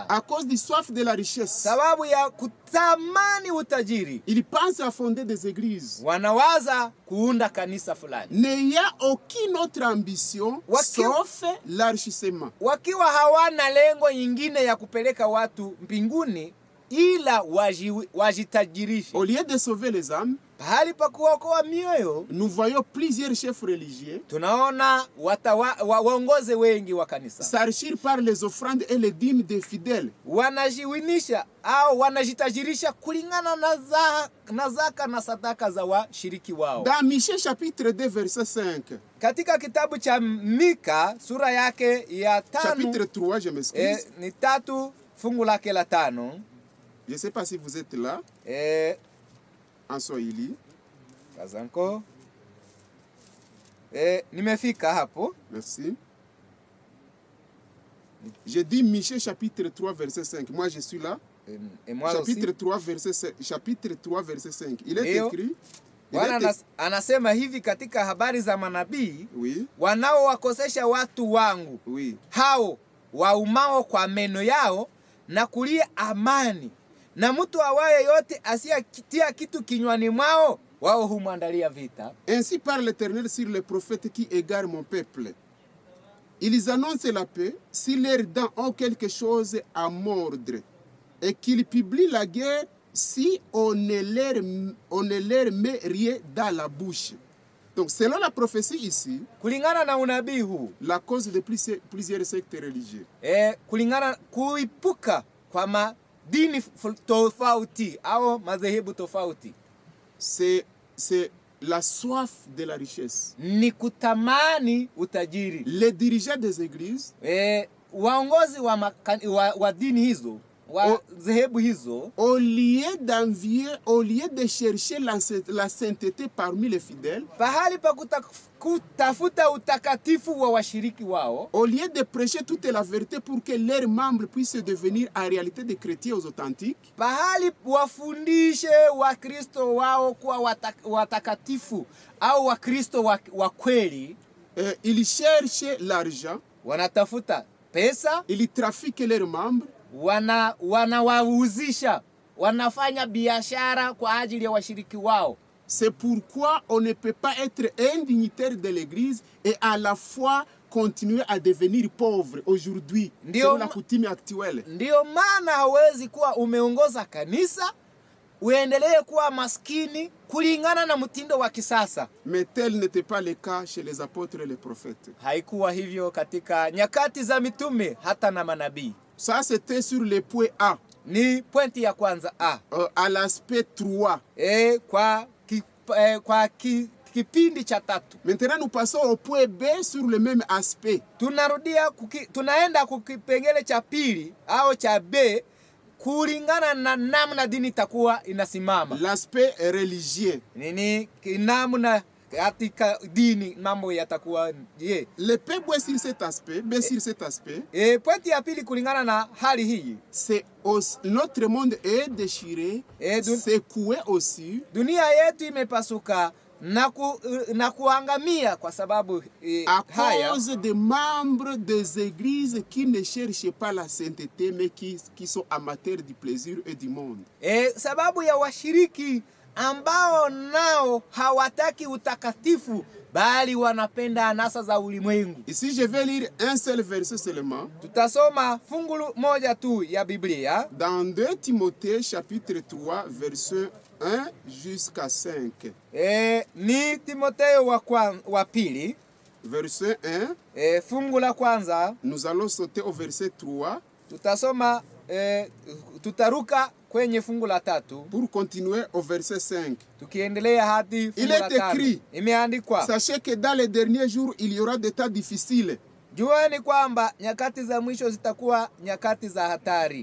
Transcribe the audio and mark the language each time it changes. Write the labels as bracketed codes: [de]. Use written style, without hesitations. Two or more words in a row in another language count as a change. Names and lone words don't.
[fr] à cause du soif de la richesse, [sw] sababu ya kutamani utajiri, [fr] ils pensent à fonder des églises, [sw] wanawaza kuunda kanisa fulani, [fr] n'ayant aucune autre ambition sauf l'enrichissement. [sw] wakiwa hawana lengo nyingine ya kupeleka watu mbinguni ila wajitajirishe. [fr] Au lieu de sauver les âmes, [sw] Pahali pa kuokoa mioyo, [fr] nous voyons plusieurs chefs religieux [sw] tunaona waongoze wengi wa kanisa [fr] s'enrichir par les offrandes et les dîmes des fidèles. [sw] wanajiwinisha au wanajitajirisha kulingana na zaka na sadaka za washiriki wao. [fr] Dans Michée chapitre 2 verset 5, [sw] Katika kitabu cha Mika sura yake ya 5, [fr] chapitre 3, je m'excuse, [sw] ni 3 fungu lake la 5. [fr] je ne sais pas si vous êtes là, en Swahili. [sw] Kazanko. Nimefika hapo. [fr] Merci. J'ai dit Michée chapitre 3 verset 5. Moi je suis là. Et moi Chapitre aussi. 3 verset 5. Chapitre 3 verset 5. Il est [sw] Ndio. [fr] écrit. [sw] Bwana anasema hivi katika habari za manabii, [fr] Oui. [sw] wanaowakosesha watu wangu, [fr] Oui. [sw] hao waumao kwa meno yao na kulia amani, na mtu awaye yote asiyetia kitu kinywani mwao, wao humwandalia vita. [fr] Ainsi parle l'Éternel sur les prophètes qui égarent mon peuple. Ils annoncent la paix si leurs dents ont quelque chose à mordre, et qu'ils publient la guerre si on ne leur met rien dans la bouche. Donc selon la prophétie ici, [sw] Kulingana na unabii huu, [fr] la cause de plusieurs sectes religieux, [sw] kulingana kuipuka kwa madini tofauti au madhehebu tofauti, [fr] c'est la soif de la richesse. [sw] ni kutamani utajiri. [fr] Les dirigeants des églises, [sw] Waongozi wa dini hizo, wa dhehebu hizo, [fr] au lieu d'envier, au lieu de chercher la sainteté parmi les fidèles, [sw] pahali pa kutafuta utakatifu wa washiriki wao, [fr] au lieu de prêcher toute la vérité pour que leurs membres puissent devenir en réalité des chrétiens authentiques, [sw] pahali wafundishe Wakristo wao kuwa watakatifu au Wakristo wa kweli, [fr] ils cherchent l'argent, [sw] wanatafuta pesa, [fr] ils trafiquent leurs membres, [sw] wanawauzisha, wanafanya biashara kwa ajili ya washiriki wao. [fr] C'est pourquoi on ne peut pas être un dignitaire de l'église et à la fois continuer à devenir pauvre aujourd'hui, selon la coutume actuelle. [sw] Ndio maana hawezi kuwa umeongoza kanisa uendelee kuwa maskini kulingana na mtindo wa kisasa. [fr] Mais tel n'était pas le cas chez les apôtres et les prophètes. [sw] Haikuwa hivyo katika nyakati za mitume hata na manabii. [fr] Ça c'était sur le point A. [sw] Ni pointi ya kwanza A. [fr] À l'aspect 3. [sw] Kwa kipindi cha 3. [fr] Maintenant nous passons au point B sur le même aspect. [sw] Tunaenda kukipengele cha pili au cha B kulingana na namna dini itakuwa inasimama. [fr] L'aspect religieux. [sw] Nini namna katika dini mambo yatakuwa [fr] Le P B sur cet aspect, B sur cet aspect. [sw] Pointi ya pili kulingana na hali hii. [fr] C'est notre monde est déchiré, secoué aussi. [sw] Dunia yetu imepasuka na kuangamia kwa sababu [fr] à cause des membres des églises qui ne cherchent pas la sainteté mais qui sont amateurs du plaisir et du monde. [sw] Sababu ya washiriki ambao nao hawataki utakatifu bali wanapenda anasa za ulimwengu. [fr] Ici je vais lire un seul verset seulement. [sw] Tutasoma fungu moja tu ya Biblia. [fr] Dans 2 Timothée chapitre 3 verset 1 jusqu'à 5. [sw] Ni Timotheo wa pili [fr] verset 1. [sw] Fungu la kwanza. [fr] Nous allons sauter au verset 3. [sw] Tutasoma tutaruka kwenye fungu la 3 [fr] pour continuer au verset 5. [sw] Tukiendelea hadi fungu la 5. [fr] Il est écrit, imeandikwa, sachez que dans les derniers jours il y aura des temps difficiles. [sw] Jueni kwamba nyakati za mwisho zitakuwa nyakati za hatari.